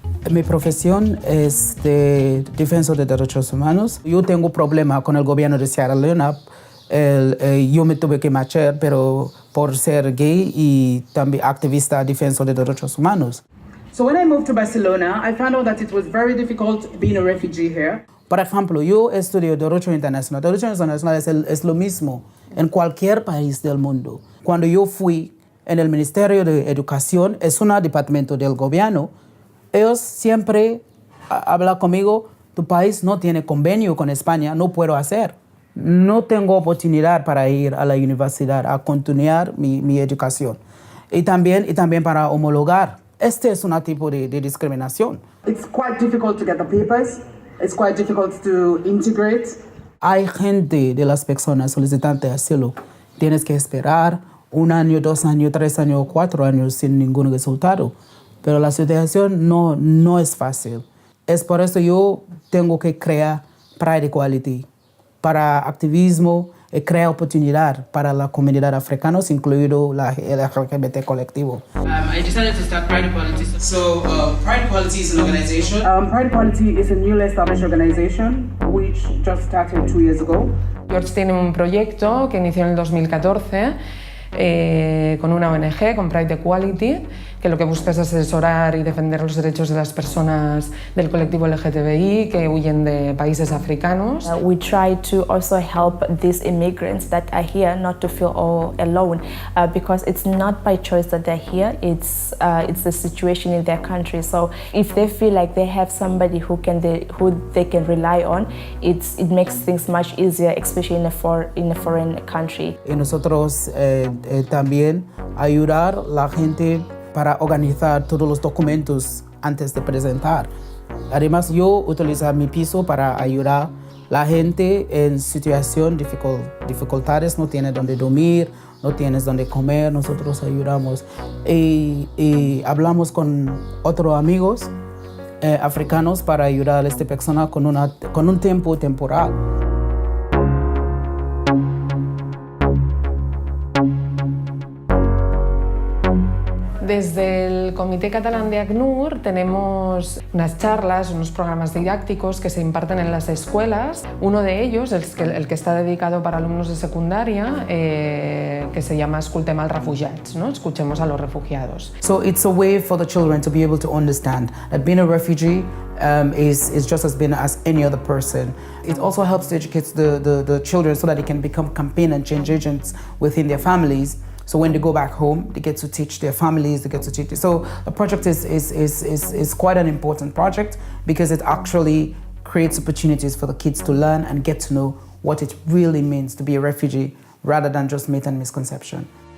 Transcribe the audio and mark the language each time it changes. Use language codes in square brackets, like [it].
[es] Mi profesión es de defensor de derechos humanos. Yo tengo problema con el gobierno de Sierra Leona. Yo me tuve que marchar, pero por ser gay y también activista defensor de derechos humanos. [en] So when I moved to Barcelona, I found out that it was very difficult being a refugee here. [es] Por ejemplo, yo estudio Derecho Internacional. Derecho Internacional es lo mismo en cualquier país del mundo. Cuando yo fui en el Ministerio de Educación, es un departamento del gobierno, ellos siempre hablan conmigo, tu país no tiene convenio con España, no puedo hacer. No tengo oportunidad para ir a la universidad a continuar mi educación. Y también para homologar. Este es un tipo de discriminación. [en] It's quite difficult to get the papers. It's quite difficult to integrate. [es] Hay gente de las personas solicitantes de asilo. Tienes que esperar 1 año, 2 años, 3 años, 4 años sin ningún resultado. Pero la situación no es fácil. Es por eso yo tengo que crear Pride Equality para activismo y crear oportunidad para la comunidad africana, incluido el LGBT colectivo. [en] I decided to start Pride Equality. So Pride Equality is an organization. Pride Equality is a newly established organization which just started 2 years ago. [es] George tiene un proyecto que inició en el 2014 con una ONG, con Pride Equality, que lo que busca es asesorar y defender los derechos de las personas del colectivo LGTBI que huyen de países africanos. [en] We try to also help these immigrants that are here not to feel all alone, because it's not by choice that they're here, it's the situation in their country. So if they feel like they have somebody who they can rely on, it makes things much easier, especially in a foreign country. [es] Y nosotros también ayudar a la gente para organizar todos los documentos antes de presentar. Además, yo utilizo mi piso para ayudar a la gente en situación de dificultades, no tiene donde dormir, no tienes donde comer, nosotros ayudamos. Y hablamos con otros amigos africanos para ayudar a esta persona con un tiempo temporal. Desde el Comité Catalán de ACNUR tenemos unas charlas, unos programas didácticos que se imparten en las escuelas. Uno de ellos, el que está dedicado para alumnos de secundaria, que se llama Escoltem als refugiats, ¿no? Escuchemos a los refugiados. [en] So it's a way for the children to be able to understand that being a refugee is just as being as any other person. It also helps to educate the children so that they can become campaign and change agents within their families. So when they go back home, they get to teach their families, they get to teach. So the project is quite an important project because it actually creates opportunities for the kids to learn and get to know what it really means to be a refugee rather than just myth and misconception.